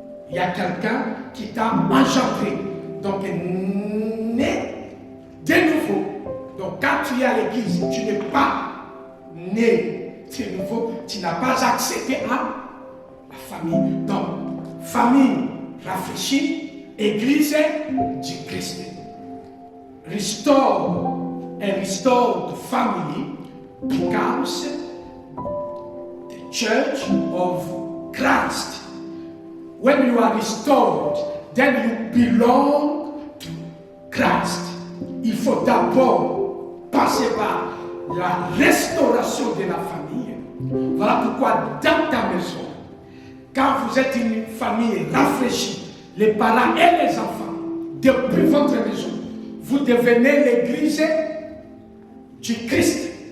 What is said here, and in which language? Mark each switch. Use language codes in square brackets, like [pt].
[fr] Il y a quelqu'un qui t'a engendré. Donc, né de nouveau. Donc, quand tu es à l'église, tu n'es pas né de nouveau. Tu n'as pas accédé à la famille. Donc, famille rafraîchie, église du Christ. [en] Restore and restore the family becomes the church of Christ. When you are restored, then you belong to Christ. [fr] Il faut d'abord passer par la restauration de la famille. Voilà pourquoi dans ta maison, quand vous êtes une famille rafraîchie, les parents et les enfants, depuis votre maison, vous devenez l'église du Christ.